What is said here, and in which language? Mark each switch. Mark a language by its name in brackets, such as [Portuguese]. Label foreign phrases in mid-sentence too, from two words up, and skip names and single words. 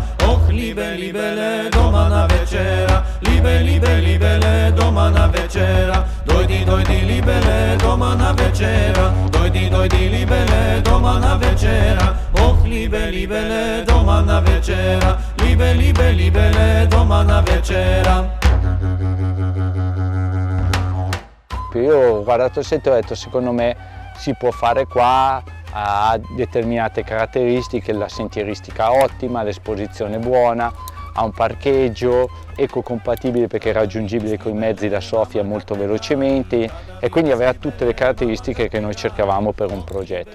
[Bulgarian] Ох либеле дома на вечера, либеле дома на вечера. Дойди либеле дома на вечера, дойди либеле дома на вечера. Ох либеле дома на вечера, либеле дома на вечера. [Italian] Io ho guardato il sito e ho detto, secondo me si può fare qua, ha determinate caratteristiche, la sentieristica ottima, l'esposizione buona, ha un parcheggio ecocompatibile perché è raggiungibile con i mezzi da Sofia molto velocemente e quindi aveva tutte le caratteristiche che noi cercavamo per un progetto.